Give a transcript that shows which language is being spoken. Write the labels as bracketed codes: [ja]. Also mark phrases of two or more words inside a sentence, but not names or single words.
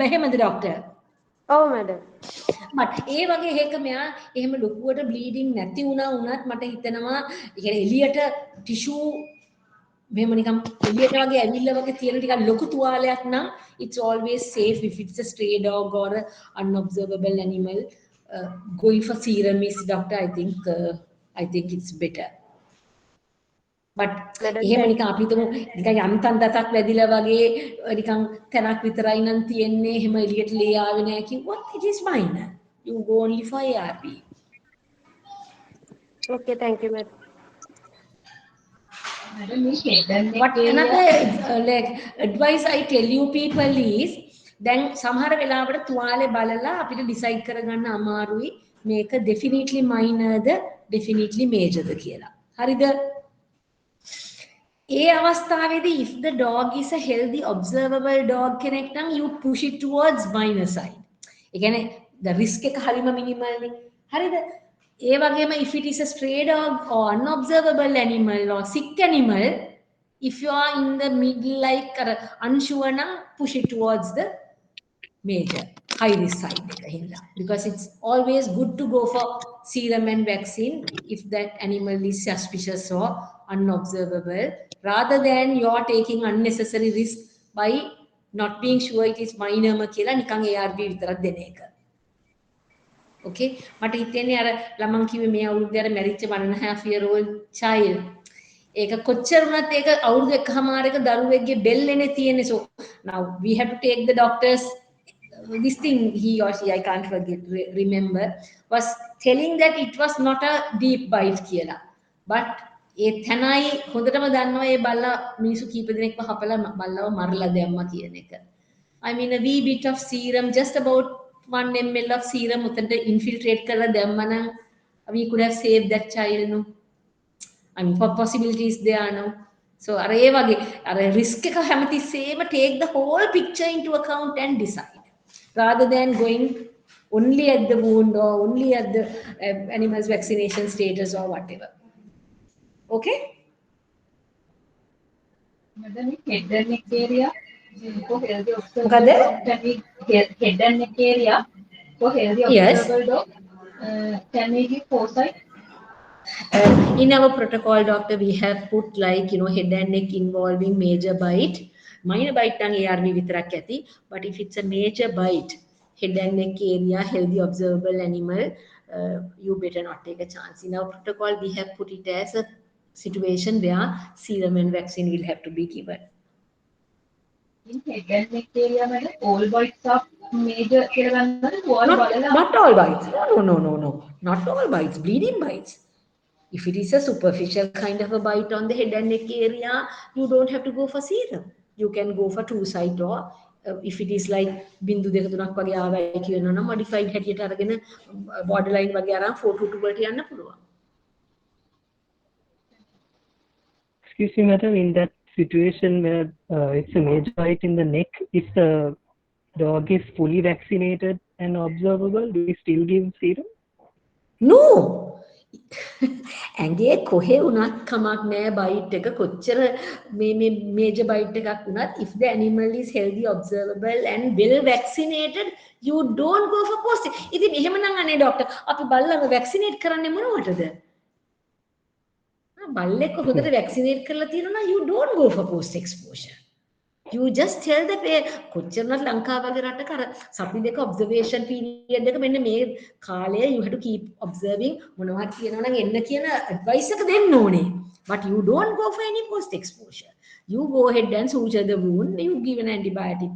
[si] එහෙමද ඩොක්ටර්? ඔව් මැඩම්. මට ඒ වගේ හේක මෙයා එහෙම ලොකුවට බ්ලීඩින් නැති වුණා වුණත් මට හිතෙනවා ඒ කියන්නේ එළියට ටිෂූ මෙහෙම නිකන් එළියට වගේ ඇවිල්ලා වගේ තියෙන ටිකක් ලොකු තුවාලයක් නම් [en] it's always safe if it's a stray dog or a unobservable animal. Going for serum is doctor, I think it's better. [si] But එහෙම නිකන් අපි හිතමු නිකන් යන්තම් දතක් වැදිලා වගේ නිකන් තැනක් විතරයි නම් තියෙන්නේ එහෙම එළියට ලේ ආවේ නැහැ කිව්වොත් [en] it is minor. You go only for ARP. Okay, thank you madam. What another like advice I tell you people is [si] දැන් සමහර වෙලාවට තුවාලේ බලලා අපිට decide කරගන්න අමාරුයි මේක [en] definitely minor [si] ද [en] definitely major [si] ද කියලා. හරිද? ඒ අවස්ථාවේදී [en] if the dog is a healthy observable dog [si] කෙනෙක් නම් [en] you push it towards minor side. [si] ඒ කියන්නේ [en] the risk [si] එක හරිම minimal නේ. හරිද? ඒ වගේම [en] if it is a stray dog or unobservable animal or sick animal, if you are in the middle like unsure නම් push it towards the major high risk side [si] එක හින්දා. [en] Because it's always good to go for serum and vaccine if that animal is suspicious or unobservable, rather than you are taking unnecessary risk by not being sure it is minor [si] කියලා නිකන් ARV විතරක් දෙන එක. Okay, මට හිතෙන්නේ අර ළමන් කිව්වේ මේ අවුරුද්දේ අර මැරිච්ච [en] 1.5 year old child. [si] ඒක කොච්චර වුණත් ඒක අවුරුදු එකමාරක දරුවෙක්ගේ බෙල්ලේනේ තියෙන්නේ. [en] So now we have to take the doctors this thing he or she I can't remember was telling that it was not a deep bite කියලා. [si] But ඒ තනයි හොඳටම දන්නවා ඒ බල්ලා මිනිස්සු කීප දෙනෙක්ව හපලා බල්ලව මරලා දැම්මා කියන එක. [en] I mean a wee bit of serum, just about 1 ml of serum උතන්ට infiltrate [si] කරලා දැම්මා නම් [en] we could have saved that child, no? I mean possibilities there, no? So [si] අර ඒ වගේ අර [en] risk [si] එක හැමතිස්සෙම [en] take the whole picture into account and decide, rather than going only at the wound or only at the animal's vaccination status or whatever. Okay? Madam, head and neck area for healthy [si] මොකද? [en] head and neck area for healthy Yes. observable dog. Can we give foresight? In our protocol, doctor, we have put like, head and neck involving major bite. [si] Minor bite නම් ARV විතරක් ඇති. [en] But if it's a major bite, head and neck area, healthy observable animal, you better not take a chance. In our protocol, we have put it as a situation where serum and vaccine will have to be given. In head and neck area, madam, all bites are major. Not all bites. No. Not all bites. Bleeding bites. If it is a superficial kind of a bite on the head and neck area, you don't have to go for serum. You can go for 2 site, or if it is like [si] බින්දු දෙක තුනක් වගේ ආවයි කියනවා නම් modified හැටියට අරගෙන borderline වගේ අරන් 4-2 වලට යන්න පුළුවන්. [en] Excuse me, madam, in that situation where it's a major bite in the neck, if the dog is fully vaccinated and observable, do we still give serum? No. [si] ඇඟේ කොහේ වුණත් කමක් නැහැ බයිට් එක කොච්චර මේ මේජර් බයිට් එකක් වුණත් [en] if the animal is healthy observable and well vaccinated, you don't go for post. [si] ඉතින් එහෙමනම් අනේ ડોක්ටර් අපි බල්ලව vaccinate කරන්නේ මොනවටද? බල්ලෙක්ව හොඳට [en] vaccinate [si] කරලා තියෙනවා [en] you don't go for post exposure. You just tell the [si] කොච්චරවත් ලංකාව වගේ රටක අර සති දෙක [en] observation period [si] එක මෙන්න මේ කාලය [en] you have to keep observing [si] මොනවා කියනවා නම් එන්න කියන advice එක දෙන්න ඕනේ. [en] But you don't go for any post exposure. You go ahead and suture the wound, you give an antibiotic.